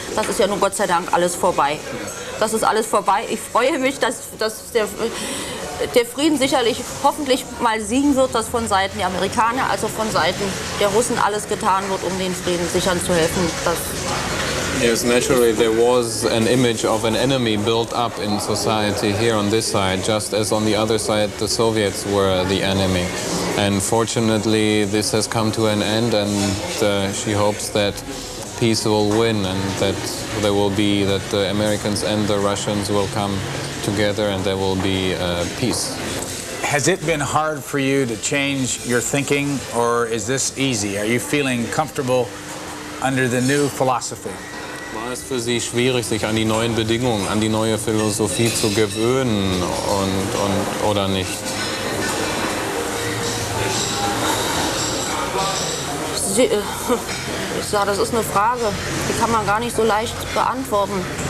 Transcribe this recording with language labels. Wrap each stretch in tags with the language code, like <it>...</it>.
<de>Das ist ja nun Gott sei Dank alles vorbei. Das ist alles vorbei. Ich freue mich, dass der Frieden sicherlich hoffentlich mal siegen wird, dass von Seiten der Amerikaner, also von Seiten der Russen alles getan wird, um den Frieden sichern zu helfen.</de> <en>Yes, naturally there was an image of an enemy built up in society here on this side, just as on the other side the Soviets were the enemy. And fortunately this has come to an end, and she hopes that peace will win and that the Americans and the Russians will come together and there will be peace. Has it been hard for you to change your thinking, or is this easy? Are you feeling comfortable under the new philosophy?</en> <de>War es für Sie schwierig, sich an die neuen Bedingungen, an die neue Philosophie zu gewöhnen oder nicht? Ich sage, das ist eine Frage, die kann man gar nicht so leicht beantworten.</de>